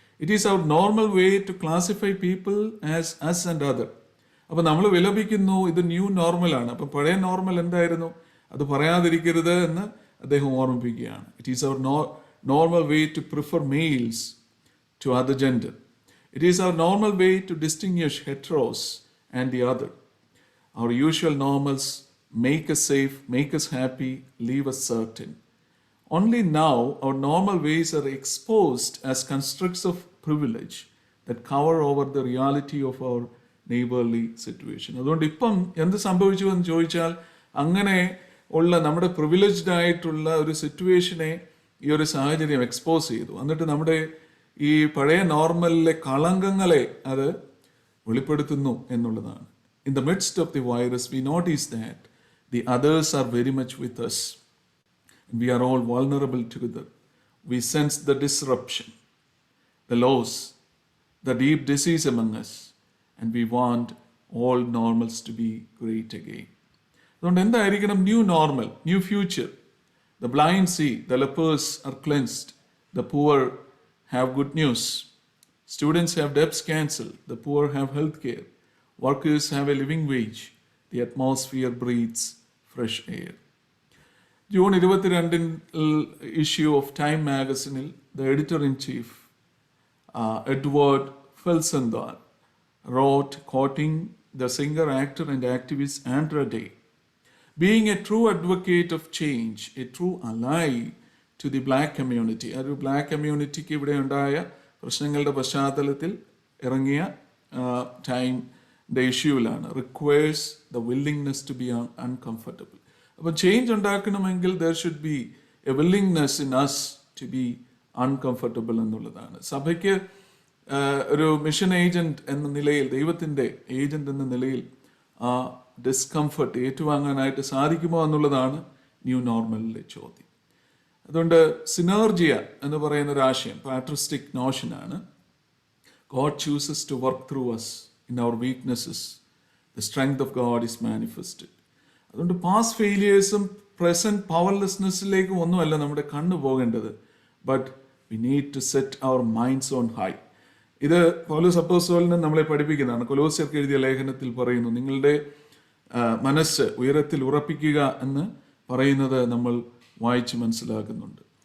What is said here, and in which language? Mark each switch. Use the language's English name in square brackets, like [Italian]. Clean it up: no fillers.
[English] It is our normal way to classify people as us and other. [Malayalam] അപ്പം നമ്മൾ വിലപിക്കുന്നു, ഇത് new നോർമലാണ്. അപ്പം പഴയ നോർമൽ എന്തായിരുന്നു, അത് പറയാതിരിക്കരുത് എന്ന് അദ്ദേഹം ഓർമ്മിപ്പിക്കുകയാണ്. [English] It is our normal way to prefer males to other gender. It is our normal way to distinguish heteros and the other. Our usual normals make us safe, make us happy, leave us certain. Only now our normal ways are exposed as constructs of privilege that cover over the reality of our neighborly situation. [Malayalam] അതുകൊണ്ട് ഇപ്പം എന്ത് സംഭവിച്ചു എന്ന് ചോദിച്ചാൽ, അങ്ങനെ ഉള്ള നമ്മുടെ privileged ആയിട്ടുള്ള ഒരു സിറ്റുവേഷനെ ഈ ഒരു സാഹചര്യം എക്സ്പോസ് ചെയ്തു. എന്നിട്ട് നമ്മുടെ ഈ പഴയ നോർമലിലെ കളങ്കങ്ങളെ അത് വെളിപ്പെടുത്തുന്നു എന്നുള്ളതാണ്. [English] In the midst of the virus we notice that the others are very much with us. We are all vulnerable together. We sense the disruption, the loss, the deep disease among us, and we want all normals to be great again. [Malayalam] അതുകൊണ്ട് എന്തായിരിക്കണം new normal, new future? [English] The blind see, the lepers are cleansed, the poor have good news, students have debts cancelled, the poor have health care, workers have a living wage, the atmosphere breathes fresh air. June 22 issue of Time മാഗസിനിൽ the editor in chief Edward Felsenthal wrote, quoting the singer, actor and activist Andra Day, being a true advocate of change, a true ally to the black community. [Malayalam] ഒരു black കമ്മ്യൂണിറ്റിക്ക് ഇവിടെ ഉണ്ടായ പ്രശ്നങ്ങളുടെ പശ്ചാത്തലത്തിൽ ഇറങ്ങിയ ടൈമിൻ്റെ ഇഷ്യൂവിലാണ്. [English] Requires the willingness to be uncomfortable. [Malayalam] അപ്പം change ഉണ്ടാക്കണമെങ്കിൽ [English] there should be a willingness in us to be uncomfortable [Malayalam] എന്നുള്ളതാണ്. സഭയ്ക്ക് ഒരു മിഷൻ ഏജന്റ് എന്ന നിലയിൽ, ദൈവത്തിൻ്റെ ഏജന്റ് എന്ന നിലയിൽ ആ ഡിസ്കംഫർട്ട് ഏറ്റുവാങ്ങാനായിട്ട് സാധിക്കുമോ എന്നുള്ളതാണ് ന്യൂ നോർമലിലെ ചോദ്യം. അതുകൊണ്ട് സിനർജിയ എന്ന് പറയുന്ന ഒരു ആശയം patristic നോഷനാണ്. [English] God chooses to work through us in our weaknesses. The strength of God is manifested. [Malayalam] അതുകൊണ്ട് പാസ്റ്റ് ഫെയിലിയേഴ്സും പ്രസന്റ് പവർലെസ്നെസ്സിലേക്കും ഒന്നുമല്ല നമ്മുടെ കണ്ണു പോകേണ്ടത്. [English] But we need to set our minds on high. [Malayalam] ഇത് പൗലോസ് അപ്പോസ്തലൻ നമ്മളെ പഠിപ്പിക്കുന്നതാണ്. കൊലോസ്യർക്ക് എഴുതിയ ലേഖനത്തിൽ പറയുന്നു, നിങ്ങളുടെ മനസ്സ് ഉയരത്തിൽ ഉറപ്പിക്കുക എന്ന് പറയുന്നത് നമ്മൾ വായിച്ച് മനസ്സിലാക്കുന്നുണ്ട്.